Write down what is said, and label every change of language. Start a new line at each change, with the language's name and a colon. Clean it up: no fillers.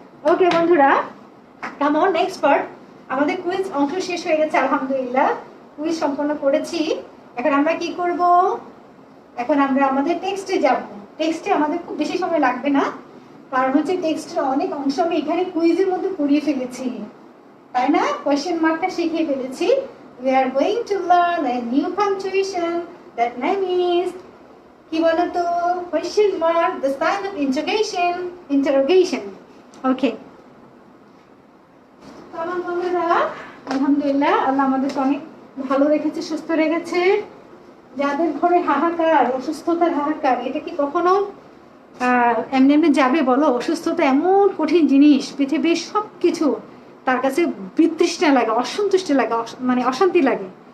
Bangla: ওকে বন্ধুরা, কেমন, next part, আমাদের কুইজ অংশ শেষ হয়ে গেছে, আলহামদুলিল্লাহ কুইজ সম্পন্ন করেছি। এখন আমরা কি করব, এখন আমরা আমাদের টেক্সটে যাব। টেক্সটে আমাদের খুব বেশি সময় লাগবে না, কারণ হচ্ছে টেক্সটের অনেক অংশ আমি এখানে কুইজের মধ্যে পড়িয়ে ফেলেছি, তাই না? কোয়েশ্চেন মার্কটা শিখিয়ে ফেলেছি।
English: We are going to learn a new punctuation, that name is,
Bangla: কি বলতো,
English: question mark, the sign of interrogation. Okay.
Bangla: কেমন বন্ধুরা, আলহামদুলিল্লাহ, আল্লাহ আমাদের অনেক ভালো রেখেছে, সুস্থ রেখেছে। যাদের ঘরে হাহাকার, অসুস্থতার হাহাকার, এটা কি কখনো এমনি এমনি যাবে বলো? অসুস্থতা এমন কঠিন জিনিস, পৃথিবীর সব কিছু তার কাছে বিতৃষ্ণা লাগে, অসন্তুষ্টি লাগে, মানে অশান্তি লাগে।